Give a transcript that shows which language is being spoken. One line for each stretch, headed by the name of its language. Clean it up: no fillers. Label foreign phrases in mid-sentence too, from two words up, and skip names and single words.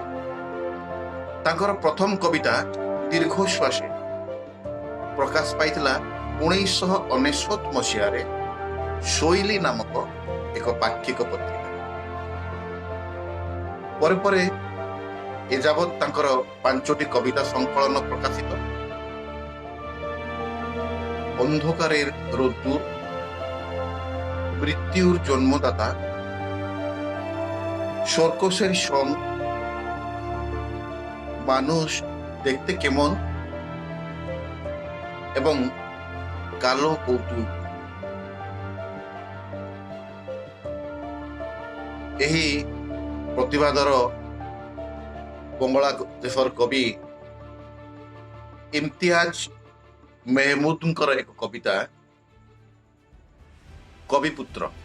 Odia: ତାଙ୍କର ପ୍ରଥମ କବିତା ଦୀର୍ଘଶ୍ୱାସୀ ପ୍ରକାଶ ପାଇଥିଲା 1999 ମସିହାରେ ଶୋଇଲି ନାମକ ଏକ ପାକ୍ଷିକ ପତ୍ରିକା। ପରେ ପରେ ଏଯାବତ୍ ତାଙ୍କର 5ଟି କବିତା ସଂକଳନ ପ୍ରକାଶିତ।
Bangla: অন্ধকারের রোদ্দুর, মৃত্যুর জন্মদাতা, সর্কসের সং, মানুষ দেখতে কেমন এবং কালো কৌতুক।
Odia: ଏହି ପ୍ରତିବାଦର ବଙ୍ଗଳା ଦେଶର କବି ଇମ୍ତିଆଜ ମେହମୁଦଙ୍କର ଏକ କବିତା କବିପୁତ୍ର।